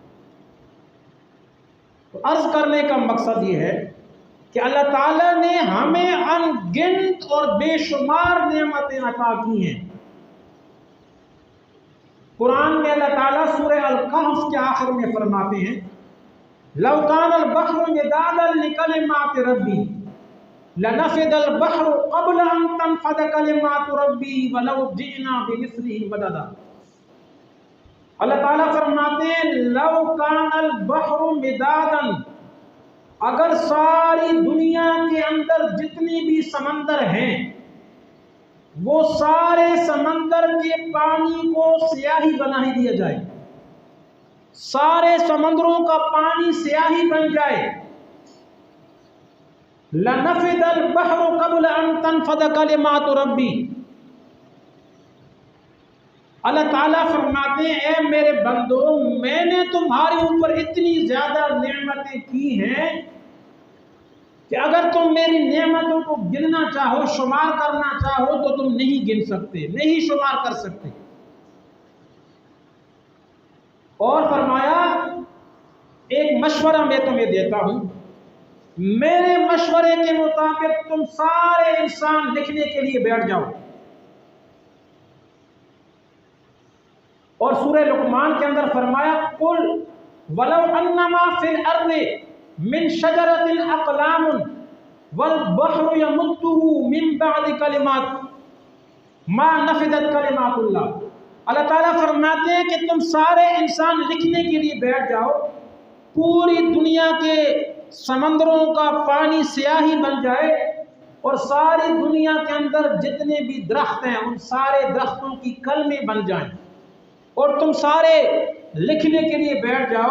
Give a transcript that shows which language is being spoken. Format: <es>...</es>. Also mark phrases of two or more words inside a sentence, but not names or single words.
<hi>तो अर्ज करने का मकसद ये है कि अल्लाह ताला ने हमें अनगिनत और बेशुमार नेमतें अता की हैं। कुरान में अल्लाह ताला सूरह अल-कहफ के आखिर में फरमाते हैं,</hi> <ar>لو كان البحر مدادا لكلمات ربي لنفد البحر قبل أن تنفد كلمات ربي ولو جئنا بمثله مددا.</ar> <hi>अल्लाह ताला फरमाते हैं,</hi> <ar>لو كان البحر مدادا,</ar> <hi>अगर सारी दुनिया के अंदर जितने भी समंदर हैं, वो सारे समंदर के पानी को स्याही बना ही दिया जाए, सारे समंदरों का पानी स्याही बन जाए,</hi> <ar>لنفد البحر قبل أن تنفد كلمات ربي.</ar> <hi>अल्लाह ताला फरमाते हैं, ए मेरे बंदो, मैंने तुम्हारे ऊपर इतनी ज्यादा नेमतें की हैं कि अगर तुम मेरी नेमतों को गिनना चाहो, शुमार करना चाहो, तो तुम नहीं गिन सकते, नहीं शुमार कर सकते। और फरमाया, एक मशवरा मैं तुम्हें देता हूं, मेरे मशवरे के मुताबिक तुम सारे इंसान लिखने के लिए बैठ जाओ। और सूरह लुक़मान के अंदर फरमाया,</hi> <ar>قل ولو أنما في الأرض من شجرة أقلام والبحر يمده من بعد كلمات ما نفدت كلمات الله.</ar> <hi>अल्लाह ताला फरमाते हैं कि तुम सारे इंसान लिखने के लिए बैठ जाओ, पूरी दुनिया के समंदरों का पानी स्याही बन जाए और सारी दुनिया के अंदर जितने भी दरख्त हैं, उन सारे दरख्तों की कलमें बन जाएं और तुम सारे लिखने के लिए बैठ जाओ।</hi>